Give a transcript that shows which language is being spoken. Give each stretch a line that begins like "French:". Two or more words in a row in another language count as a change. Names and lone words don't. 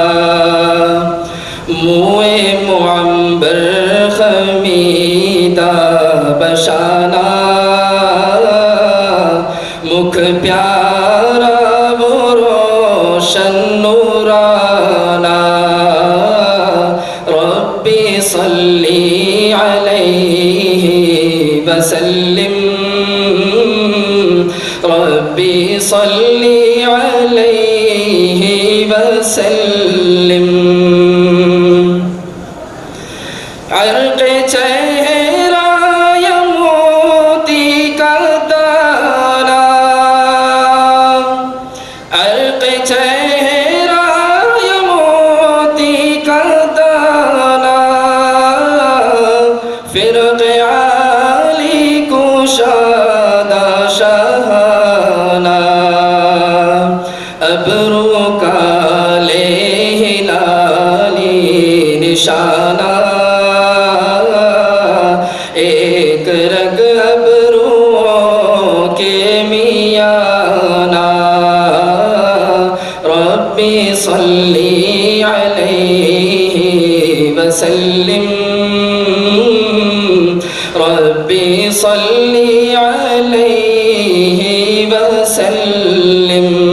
Urdu: موئے معنبر خمیدہ بشانہ, مکھ پیارا وہ روشن نورانہ,
Arabic: ربي صل عليه وسلم، ربي صل عليه وسلم.
Urdu: عرقِ چہرہ یا موتی کا دانہ، عرقِ چہرہ یا موتی کا دانہ, فرقِ عالی کشادہ شاہانہ, ابرو کالے ہلالی نشانہ, ایک رگ ابروؤں کے میانہ,
Arabic: ربي صل عليه وسلم، ربي صل عليه وسلم.